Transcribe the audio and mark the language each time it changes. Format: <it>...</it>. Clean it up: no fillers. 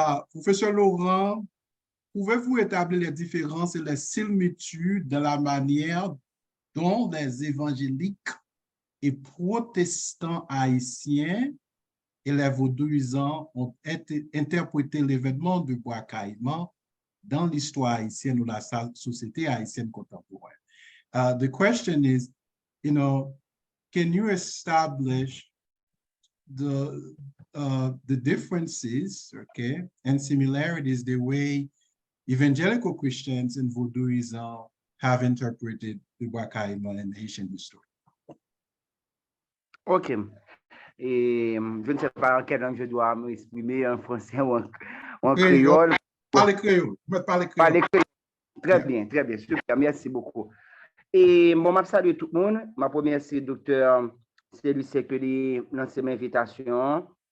<fr>Professeur Laurent, pouvez-vous établir les différences et les similitudes dans la manière dont les évangéliques et protestants haïtiens et les vaudouisants ont interprété l'événement de Bwa Kayiman dans l'histoire haïtienne ou la société haïtienne contemporaine?</fr> <en>The question is, can you establish the differences, okay, and similarities, the way evangelical Christians and vaudouisants have interpreted the Bwa Kayiman in Haitian history? OK.</en> <fr>Et je ne sais pas en quelle langue je dois m'exprimer, en français ou en créole. Parlez créole. Parlez créole. Très bien, super, merci beaucoup. Et bon, je salue tout le monde. Ma première, c'est Dr. Celucien Joseph dans cette invitation.</fr>